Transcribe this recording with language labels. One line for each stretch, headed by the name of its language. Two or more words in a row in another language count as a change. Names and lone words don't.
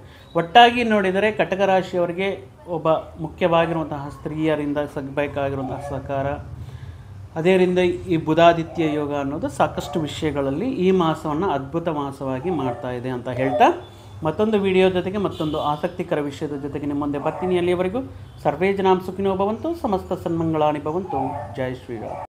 Kannada: ಒಟ್ಟಾಗಿ ನೋಡಿದರೆ ಕಟಕ ರಾಶಿಯವರಿಗೆ ಒಬ್ಬ ಮುಖ್ಯವಾಗಿರುವಂತಹ ಸ್ತ್ರೀಯರಿಂದ ಸಿಗಬೇಕಾಗಿರುವಂತಹ ಸಹಕಾರ, ಅದೇರಿಂದ ಈ ಬುಧಾದಿತ್ಯ ಯೋಗ ಅನ್ನೋದು ಸಾಕಷ್ಟು ವಿಷಯಗಳಲ್ಲಿ ಈ ಮಾಸವನ್ನು ಅದ್ಭುತ ಮಾಸವಾಗಿ ಮಾಡ್ತಾ ಇದೆ ಅಂತ ಹೇಳ್ತಾ, ಮತ್ತೊಂದು ವಿಡಿಯೋ ಜೊತೆಗೆ ಮತ್ತೊಂದು ಆಸಕ್ತಿಕರ ವಿಷಯದ ಜೊತೆಗೆ ನಿಮ್ಮ ಮುಂದೆ ಬರ್ತೀನಿ.
Sanskrit: ಅಲ್ಲಿಯವರೆಗೂ ಸರ್ವೇ ಜನಾಂ ಸುಖಿನೋ ಭವಂತು, ಸಮಸ್ತ ಸನ್ಮಂಗಳಾನಿ ಭವಂತು.
Hindi: जय श्रीराम.